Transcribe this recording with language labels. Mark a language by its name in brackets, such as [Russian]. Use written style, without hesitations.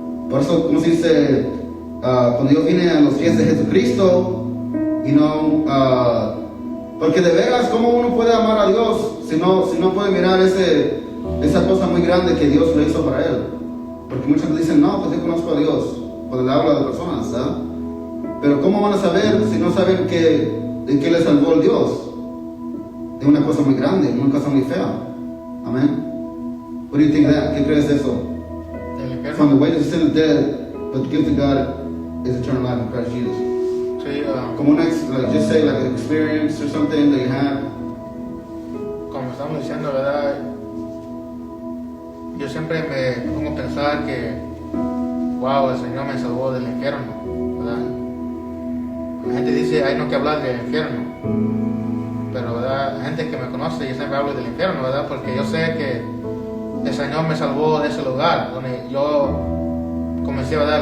[Spanish] Por eso, como se dice, cuando Dios viene a los pies de Jesucristo, y no, porque de veras, ¿cómo uno puede amar a Dios si no puede mirar esa cosa muy grande que Dios le hizo para él? Porque muchos dicen, no, pues yo conozco a Dios, cuando le habla de personas, ¿sabes? Pero ¿cómo van a saber si no saben de qué le salvó el Dios? De una cosa muy grande, una cosa muy fea. Amén. [English] What do you think of that? [Spanish] ¿Qué crees de eso? Del infierno. [English] From the wages of sin is death, but the gift of God is eternal life in Christ Jesus. [Spanish] Sí, Como una, [English] just say like an experience or something that you had. [Spanish] como estamos diciendo, ¿verdad? Yo siempre me pongo a pensar que, wow, el Señor me salvó del infierno, ¿verdad? La gente dice, hay no que hablar del infierno, pero, ¿verdad? La gente que me conoce, yo siempre hablo del infierno, ¿verdad? Porque yo sé que el Señor me salvó de ese lugar, donde yo, como decía, ¿verdad?